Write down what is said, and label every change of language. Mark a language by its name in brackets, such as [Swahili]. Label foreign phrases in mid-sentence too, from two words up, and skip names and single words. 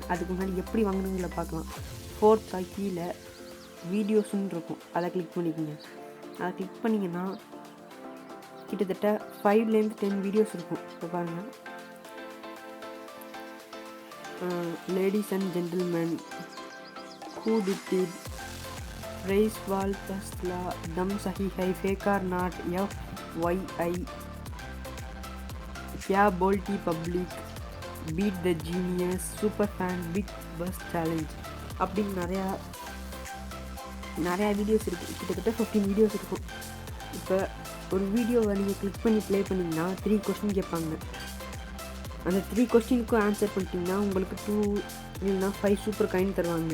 [Tamil] அதுக்கு முன்னாடி எப்படி வாங்கினதுல பார்க்கலாம். ஃபோர்த்தாக கீழே வீடியோஸ்ன்னு இருக்கும், அதை கிளிக் பண்ணிக்கோங்க. அதை கிளிக் பண்ணிங்கன்னா கிட்டத்தட்ட 5லேருந்து 10 வீடியோஸ் இருக்கும். இப்போ பாருங்கள், லேடிஸ் அண்ட் ஜென்டில்மேன், ஹூ டிட் இட், ரைஸ் வால் டஸ்லா, தம் சஹி ஹை, ஃபேக் ஆர் நாட், FYI, क्या बोल्टी पब्लिक, बीट द जीनियस, சூப்பர் ஃபேன், பிக் பஸ் சேலஞ்ச் அப்படின்னு நிறையா வீடியோஸ் இருக்குது. கிட்டத்தட்ட 15 வீடியோஸ் இருக்கும். இப்போ ஒரு வீடியோவை நீங்கள் கிளிக் பண்ணி ப்ளே பண்ணிங்கன்னா 3 கொஸ்டின் கேட்பாங்க. அந்த 3 கொஸ்டினுக்கும் ஆன்சர் பண்ணிட்டீங்கன்னா உங்களுக்கு 2 இல்லைன்னா 5 சூப்பர் காயின் தருவாங்க.